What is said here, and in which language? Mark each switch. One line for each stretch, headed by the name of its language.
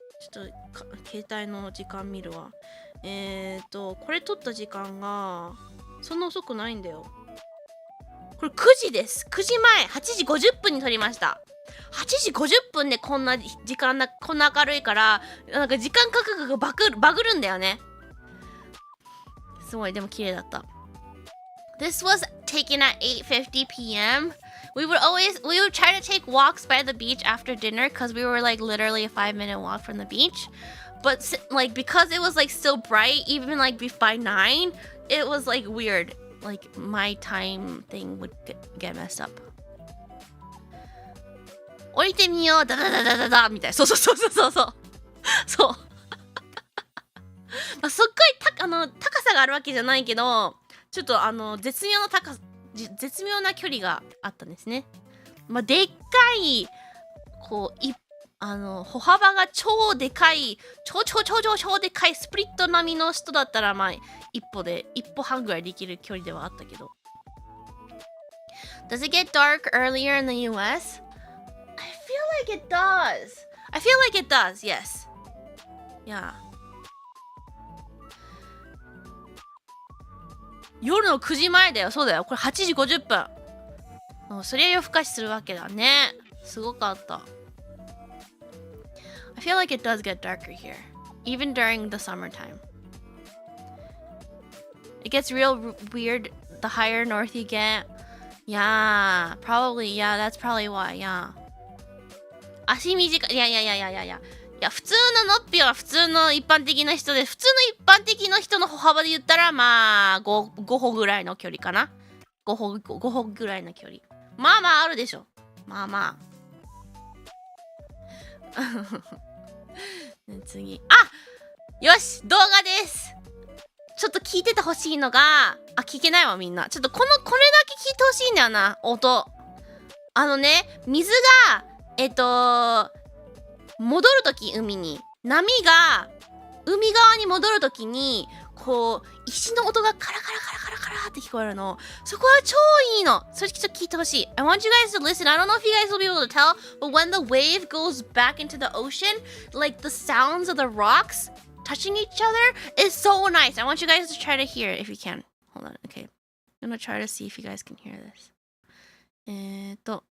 Japanese: ちょっと、携帯の時間見るわ。これ撮った時間が、そんな遅くないんだよ。これ9時です。 9時前、8時50分に撮りました。8時50分でこんな時間こんな明るいから、なんか時間価格がバグるんだよね。すごい、でも綺麗だった。
English: This was taken at 8:50 p.m. We would try to take walks by the beach after dinner because we were like literally a 5-minute walk from the beach. But like because it was like still bright, even like by 9, it was like weird. Like my time thing would get messed up.
Japanese: 降りてみよう、ダダダダダダみたいな。そう。そう。すっごい高さがあるわけじゃないけど、ちょっと絶妙な絶妙な距離があったんですね。まあ、でっかい、こう、歩幅が超でかい、超でかいスプリット並みの人だったら、まあ、一歩半ぐらいできる距離ではあったけど。
English: Does it get dark earlier in the US? I feel like it does. I feel like it does, yes. Yeah.
Japanese: 夜の9時前だよ。そうだよ。これ8時50分。そりゃ夜更かしするわけだね。すごかった。
English: I feel like it does get darker here, even during the summertime. It gets real weird the higher north you get. Yeah, probably. Yeah, that's probably why. Yeah.
Japanese: 足短い。いや、普通ののっぴは普通の一般的な人で、普通の一般的な人の歩幅で言ったら、まあ、5歩ぐらいの距離かな。 5歩ぐらいの距離。まあまああるでしょ。まあまあ。次。よし動画です。ちょっと聞いててほしいのが、聞けないわみんな。ちょっとこれだけ聞いてほしいんだよな、音。水が、戻るとき海に、波が海側に戻るときに、こう、石の音がカラカラって聞こえるの。そこは超いいの。それちょっと聞いてほしい。
English: I want you guys to listen. I don't know if you guys will be able to tell, but when the wave goes back into the ocean, like the sounds of the rocks touching each other is so nice. I want you guys to try to hear it if you can. Hold on. Okay. I'm gonna try to see if you guys can hear this.